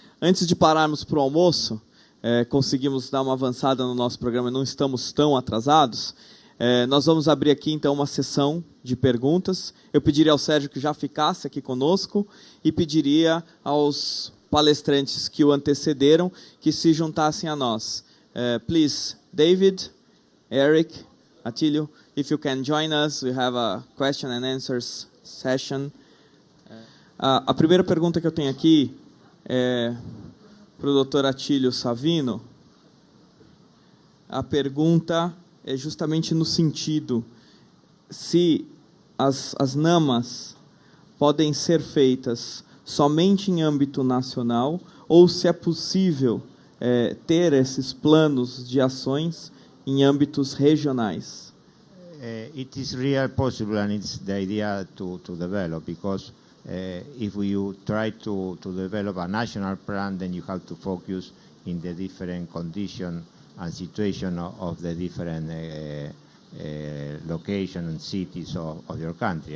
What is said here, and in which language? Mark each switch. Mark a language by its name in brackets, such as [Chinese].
[Portuguese] Antes de pararmos para o almoço, conseguimos dar uma avançada no nosso programa, não estamos tão atrasados. Nós vamos abrir aqui, então, uma sessão de perguntas. Eu pediria ao Sérgio que já ficasse aqui conosco e pediria aos palestrantes que o antecederam que se juntassem a nós. [English] Please, David, Eric, Atílio, if you can join us, we have a question and answers session. [Portuguese] A primeira pergunta que eu tenho aqui é para o Dr. Atílio Savino. A pergunta é justamente no sentido se as NAMAs podem ser feitas somente em âmbito nacional ou se é possível ter esses planos de ações em âmbitos regionais. [English] It is real possible, and it's the idea to develop, because if you try to develop a national plan, then you have to focus in the different condition and situation of the different location and cities of your country.